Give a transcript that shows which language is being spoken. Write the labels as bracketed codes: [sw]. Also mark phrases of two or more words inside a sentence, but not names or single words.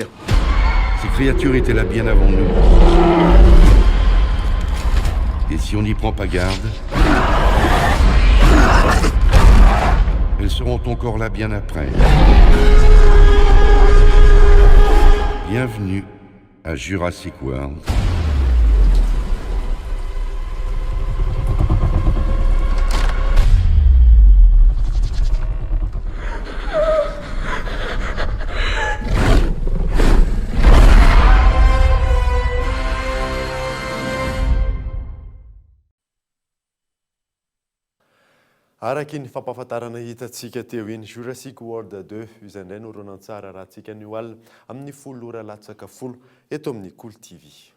[fr] Ces créatures étaient là bien avant nous. Et si on n'y prend pas garde, elles seront encore là bien après. Bienvenue à Jurassic World. [mg] Araky ny fampahafantarana hitantsika teo iny Jurassic World 2 izay indray no ronan-tsara raha antsika ny alina amin'ny 10 ora latsaka folo eto amin'ny Cool TV.